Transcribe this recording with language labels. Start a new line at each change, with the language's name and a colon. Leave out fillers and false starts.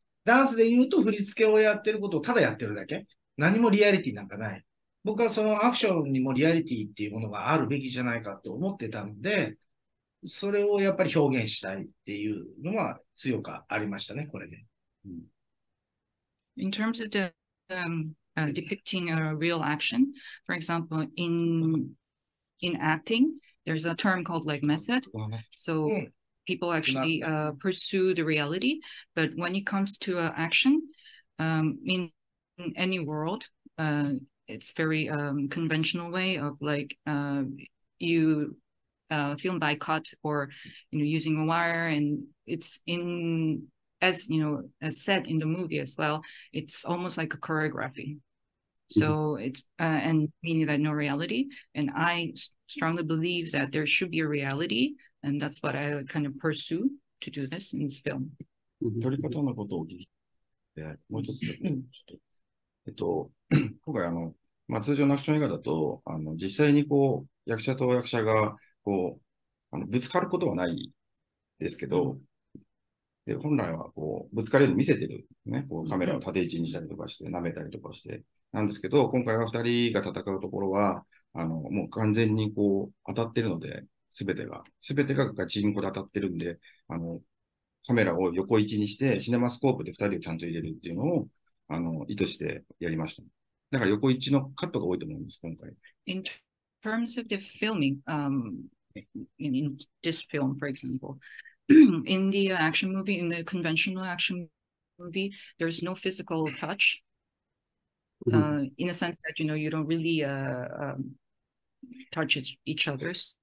Japanese: ダンスで言うと振り付けをやってることをただやってるだけ。何もリアリティなんかない。僕はそのアクションにもリアリティっていうものがあるべきじゃないかって思ってたので、それをやっぱり表現したいっていうのは強くありましたね、これで。
English: In terms of the depicting a real action, for example, in acting, there's a term called like method. So people actually pursue the reality, but when it comes to action, in any world, it's very conventional way of like you film by cut or using a wire, and it's as said in the movie as well, it's almost like a choreography. So it's and meaning that no reality, and I strongly believe that there should be a reality, and that's what I kind of pursue to do this in this film.
Japanese: 撮り方のことを聞いて、もう一つだけ、今回通常のアクション映画だと、実際にこう、役者と役者が、こう、ぶつかることはないですけど、で本来はこうぶつかれるように見せてる、ね、こうカメラを縦位置にしたりとかして、舐めたりとかして、なんですけど、今回は2人が戦うところは、もう完全にこう当たってるので、すべてがガチンコで当たってるんで、カメラを横位置にして、シネマスコープで2人をちゃんと入れるっていうのを、意図してやりました。だから横位置のカットが多いと思います、今回。
English: In terms of the filming, in this film, for example, in the action movie, in the conventional action movie, there's no physical touch, in a sense that, you don't really touch each other.